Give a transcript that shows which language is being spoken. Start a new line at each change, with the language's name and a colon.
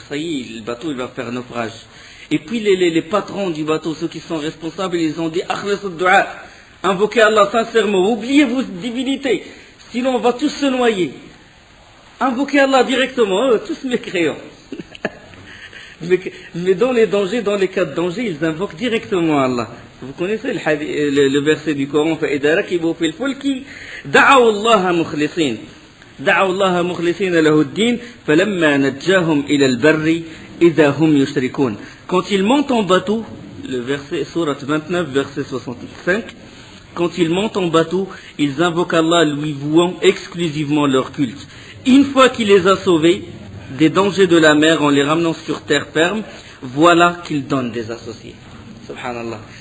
French: Ça y est, le bateau il va faire naufrage. Et puis les patrons du bateau, ceux qui sont responsables, ils ont dit
Arabic: Akhlas ad-du'a,
French: invoquez Allah sincèrement, oubliez vos divinités, sinon on va tous se noyer. Invoquez Allah directement, tous mécréants. mais dans les dangers, dans les cas de danger, ils invoquent directement Allah. Vous connaissez le verset du Coran,
Arabic: فَإِذَا رَكِبُوا فِي الْفُلْكِ دَعَوُا اللَّهَ مُخْلِصِينَ دعوا الله مخلصين له الدين فلما نجاهم إلى البر إذا هم يشركون.
French: Quand ils montent en bateau, le verset Sourate 29, verset 65, quand ils montent en bateau, ils invoquent Allah lui vouant exclusivement leur culte. Une fois qu'il les a sauvés des dangers de la mer en les ramenant sur terre ferme, voilà qu'ils donnent des associés. Subhanallah.